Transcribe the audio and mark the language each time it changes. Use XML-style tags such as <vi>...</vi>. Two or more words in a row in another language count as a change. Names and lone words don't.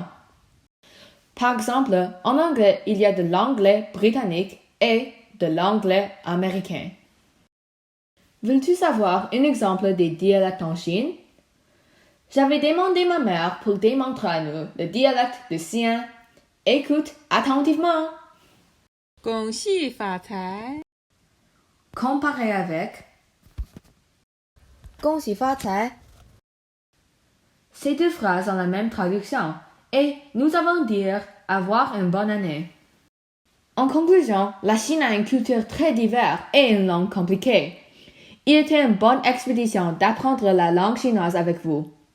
<fr>Par exemple, en anglais, il y a de l'anglais britannique et de l'anglais américain. Veux-tu savoir un exemple des dialectes en Chine? J'avais demandé à ma mère pour démontrer à nous le dialecte de Xi'an. Écoute attentivement.</fr> <zh>恭喜发财</zh> <fr>Comparé avec</fr> <zh>恭喜发财</zh> <fr>Ces deux phrases ont la même traduction et nous allons dire avoir une bonne année. En conclusion, la Chine a une culture très diverse et une langue compliquée. Il était une bonne expédition d'apprendre la langue chinoise avec vous.</fr>